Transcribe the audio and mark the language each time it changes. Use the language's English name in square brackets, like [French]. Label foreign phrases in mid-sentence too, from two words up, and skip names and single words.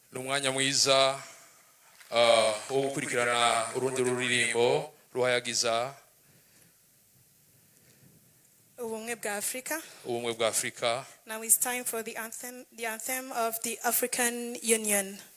[Kinyarwanda] umwanya mwiza wo gukurikirana urundi ruririmbo ruhayagiza ubumwe bwa Afrika. ubumwe bwa Afrika. [English] Now it's time for the anthem of the African Union.